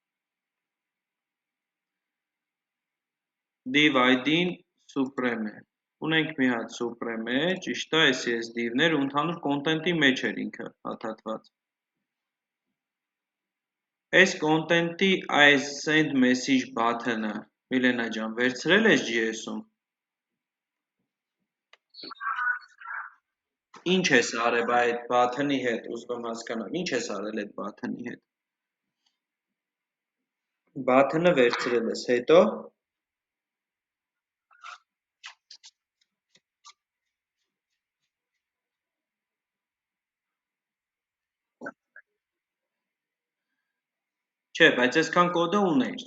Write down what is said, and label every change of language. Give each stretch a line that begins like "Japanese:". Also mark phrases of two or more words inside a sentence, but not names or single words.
English: div ID-ն
Armenian: supreme է, ունենք մի հատ supreme է, ճիշտ է, այս div-ներ ու ընդհանուր կոնտենտի մեջ էր ինքը հաթաթված։ Այս կոնտենտի այս
English: send message button-ը,
Armenian: Միլենա ջան, վերցրել ես JS-ում։ Ինչ ես արել այդ button-ի հետ, ուզում եմ հասկանամ, ինչ ես արել այդ button-ի հետ։ Button-ը վերցրել ես, հետո չէ, բայց այսքան կոդը ունեիր,